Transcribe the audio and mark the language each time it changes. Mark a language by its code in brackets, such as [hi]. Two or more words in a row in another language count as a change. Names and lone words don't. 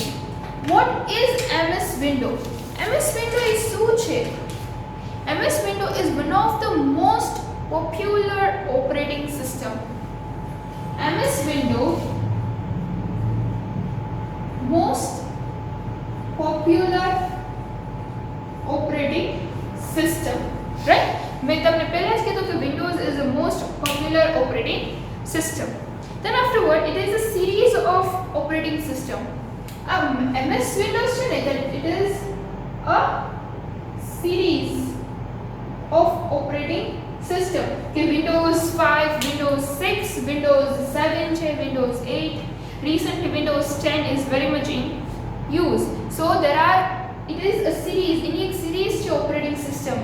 [en] What is MS Windows? MS Windows is [gu] શું છે? [en] MS Windows is one of the most popular operating system. MS Windows most popular operating system, right? मैं [gu] તમને પહેલા જ કીધું કે [en] Windows is the most popular operating system. Then afterward it is a series of operating system. [gu] MS Windows છે ને, [en] that it is a series of operating system. કે Windows 5, Windows 6, Windows 7 છે, Windows 8, recently Windows 10 is very much in use. So it is a series, in એક series છે operating system.